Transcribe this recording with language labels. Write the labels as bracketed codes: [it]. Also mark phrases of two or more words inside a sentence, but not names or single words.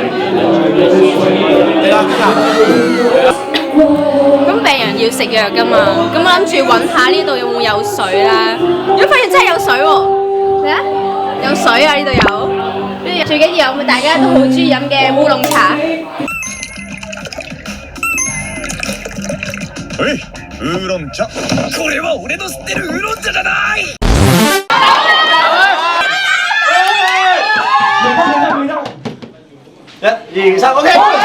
[yue] 咁病人要食藥㗎嘛，咁我諗住揾下呢度有冇有水啦。如果發現真係有水喎，嚟啊！有水啊，呢度有。最緊要有大家都好中意飲嘅烏龍茶。烏龍茶。 [ja] これは俺の知ってる烏龍茶じゃない。 [yue] 1、2、3，OK。